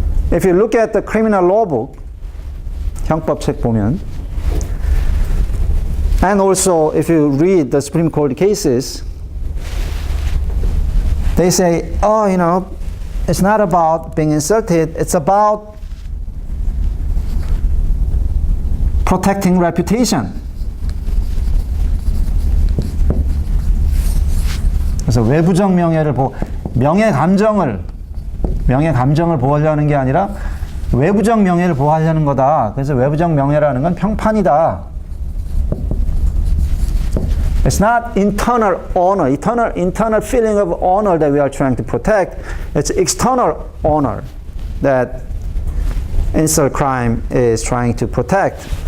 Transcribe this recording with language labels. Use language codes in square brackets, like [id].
[en] If you look at the criminal law book, [ko] 형법 책 보면, [en] and also if you read the Supreme Court cases, they say, it's not about being insulted, it's about protecting reputation. [ko] 그래서 외부적 명예를 보고 명예 감정을 명예 감정을 보호하려는 게 아니라 외부적 명예를 보호하려는 거다. 그래서 외부적 명예라는 건 평판이다. [en] It's not internal honor, internal feeling of honor that we are trying to protect. It's external honor that insult crime is trying to protect.